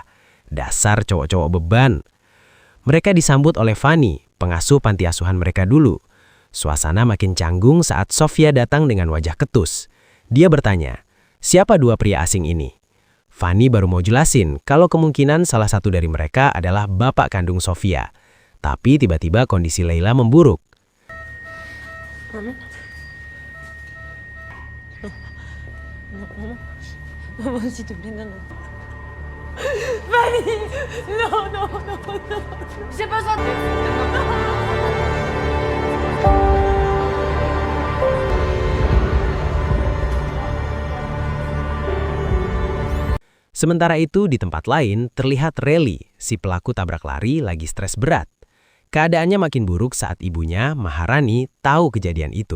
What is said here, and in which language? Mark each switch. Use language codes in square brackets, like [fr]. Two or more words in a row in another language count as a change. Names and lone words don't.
[id] Dasar cowok-cowok beban. Mereka disambut oleh Fanny, pengasuh panti asuhan mereka dulu. Suasana makin canggung saat Sofia datang dengan wajah ketus. Dia bertanya, siapa 2 pria asing ini? Fanny baru mau jelasin kalau kemungkinan salah satu dari mereka adalah bapak kandung Sofia. Tapi tiba-tiba kondisi Leila memburuk. [fr] Maman, s'il te plaît, non. Fanny! Non. J'ai besoin de... [id] Sementara itu di tempat lain terlihat Reli, si pelaku tabrak lari lagi stres berat. Keadaannya makin buruk saat ibunya, Maharani, tahu kejadian itu.